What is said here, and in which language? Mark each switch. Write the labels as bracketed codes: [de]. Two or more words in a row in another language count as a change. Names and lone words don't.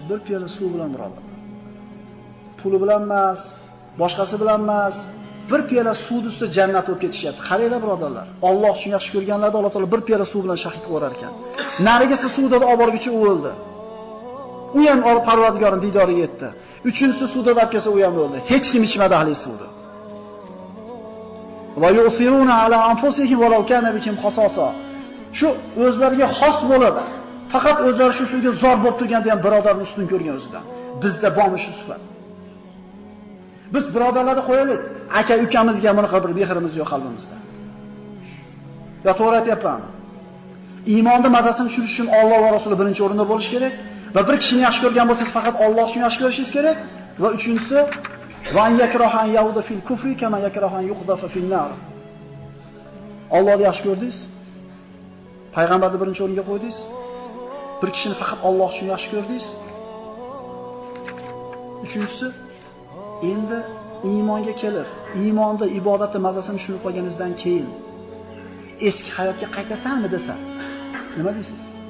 [uz] Bir piyola suv bilan birodar. Puli bilan emas, boshqasi bilan emas, bir piyola suv ustida jannat bo'lib ketishyapti. Qaranglar birodarlar. Alloh uchun yaxshi ko'rganlarda Alloh taolo bir piyola suv bilan shahid qilar ekan. Narigisi suvda olib borguncha u o'ldi. U ham Parvardigorning didoriga yetdi. Uchinchisi suvda olib kelsa u ham o'ldi. Hech kim ichmadi ahli suvni. [ar] ويؤثرون على أنفسهم ولو كان بهم خصاصة. [uz] Shu o'zlariga xos bo'ladi. Faqat o'zlari shu suvga zor bo'lib turganda ham birodarni ustun ko'rgan o'zidan. bizda bormi shu sifat? Biz birodarlarni qo'yaylik, aka-ukamizga bunaqa bir mehrimiz yo'q qalbimizda. Yo to'g'ri aytyapmanmi? Iymonning mazasini tushirish uchun Alloh va Rasuli birinchi o'rinda bo'lish kerak va bir kishini yaxshi ko'rgan bo'lsangiz faqat Alloh uchun yaxshi ko'rishingiz kerak va uchinchisi [ar] وأن يكره أن يعود في الكفر كما يكره أن يقذف في النار. [uz] Allohni yaxshi ko'rdingiz? Payg'ambarni birinchi o'ringa qo'ydingiz? Bir kishini faqat Alloh uchun yaxshi ko'rdingiz? Uchinchisi endi iymonga kelib, iymonda ibodatning mazasini tushunib qolganingizdan keyin eski hayotga qaytasanmi desa, nima deysiz?